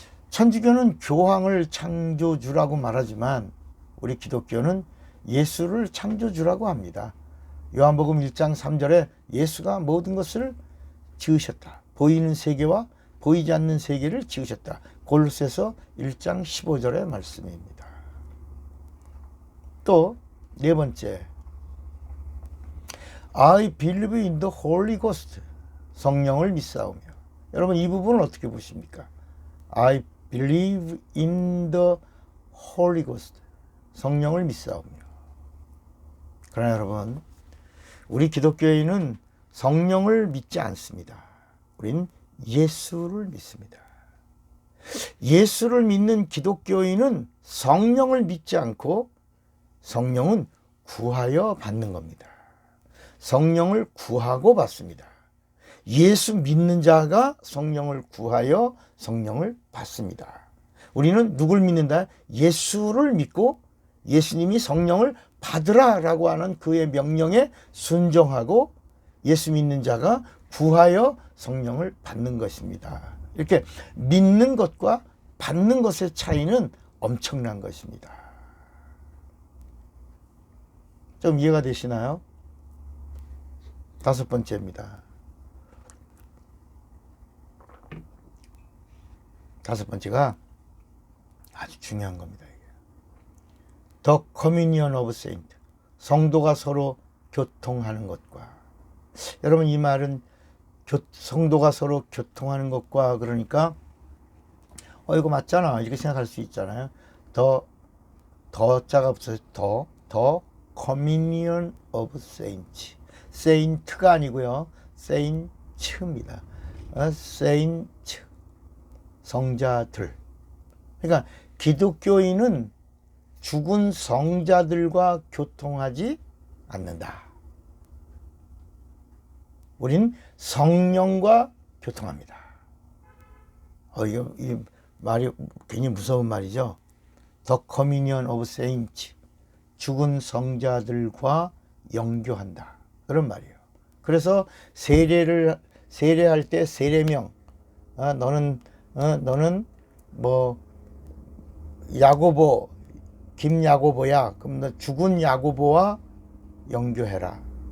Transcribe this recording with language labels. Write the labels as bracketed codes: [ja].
[ko] 천주교는 교황을 창조주라고 말하지만 우리 기독교는 예수를 창조주라고 합니다. 요한복음 1장 3절에 예수가 모든 것을 지으셨다. 보이는 세계와 보이지 않는 세계를 지으셨다. 골로새서 1장 15절의 말씀입니다. 또 네 번째, [en] I believe in the Holy Ghost. [ko] 성령을 믿사오며. 여러분 이 부분을 어떻게 보십니까? [en] I believe in the Holy Ghost. [ko] 성령을 믿사오며. 그러나 여러분, 우리 기독교인은 성령을 믿지 않습니다. 우린 예수를 믿습니다. 예수를 믿는 기독교인은 성령을 믿지 않고 성령은 구하여 받는 겁니다. 성령을 구하고 받습니다. 예수 믿는 자가 성령을 구하여 성령을 받습니다. 우리는 누굴 믿는다? 예수를 믿고 예수님이 성령을 받으라라고 하는 그의 명령에 순종하고 예수 믿는 자가 구하여 성령을 받는 것입니다. 이렇게 믿는 것과 받는 것의 차이는 엄청난 것입니다. 좀 이해가 되시나요? 다섯 번째입니다. 다섯 번째가 아주 중요한 겁니다. [en] The communion of saints. [ko] 성도가 서로 교통하는 것과. 여러분 이 말은 성도가 서로 교통하는 것과 그러니까 이거 맞잖아 이렇게 생각할 수 있잖아요. 더 자가 붙어서 더 [en] communion of saints. [ko] saint가 아니고요. saints입니다. saints. 성자들. 그러니까 기독교인은 죽은 성자들과 교통하지 않는다. 우린 성령과 교통합니다. 이 말이 굉장히 무서운 말이죠. [en] The communion of saints. [ko] 죽은 성자들과 영교한다. 그런 말이에요. 그래서 세례할 때 세례명, 너는 뭐 야고보, 김야고보야. 그럼 너 죽은 야고보와 영교해라.